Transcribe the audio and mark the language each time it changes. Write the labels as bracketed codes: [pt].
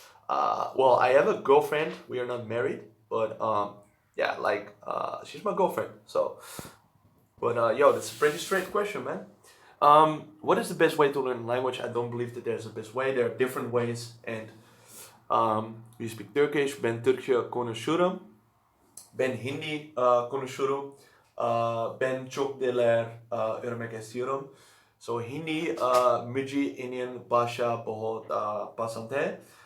[en] Well, I have a girlfriend. We are not married, but yeah, like she's my girlfriend. So, but yo, that's a pretty straight question, man. What is the best way to learn language? I don't believe that there's a best way. There are different ways, and you speak Turkish. [tr] Ben Türkçe konuşurum. Ben Hindi konuşurum. Ben çok diller öğrenmek istiyorum. [en] So [hi] Hindi मुझे Indian भाषा बहुत पसंद है.